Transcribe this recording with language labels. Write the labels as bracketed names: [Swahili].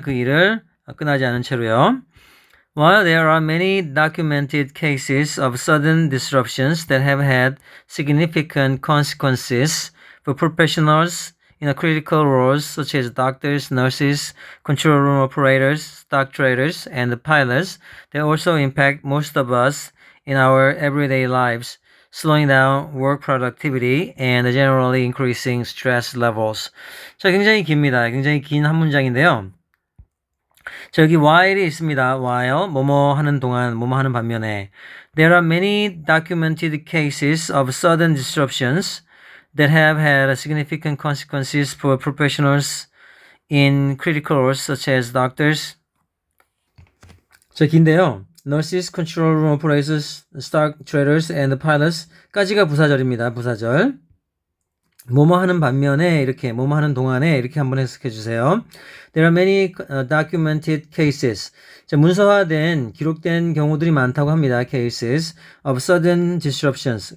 [Korean] 그 일을 끝나지 않은 채로요. [English] While there are many documented cases of sudden disruptions that have had significant consequences for professionals in a critical roles such as doctors, nurses, control room operators, stock traders, and pilots, they also impact most of us in our everyday lives, slowing down work productivity and generally increasing stress levels. [Korean] 자, 굉장히 깁니다. 굉장히 긴 한 문장인데요. 자, 여기 while이 있습니다. [English] while, [Korean] 뭐뭐 하는 동안, 뭐뭐 하는 반면에 [English] there are many documented cases of sudden disruptions that have had significant consequences for professionals in critical roles such as doctors. [Korean] 자, 긴데요. [English] Nurses, control room operators, stock traders, and pilots [Korean] 까지가 부사절입니다. 부사절. 뭐뭐 하는 반면에 이렇게, 뭐뭐 하는 동안에 이렇게 한번 해석해 주세요. [English] There are many documented cases. [Korean] 자, 문서화된, 기록된 경우들이 많다고 합니다. [English] Cases of sudden disruptions.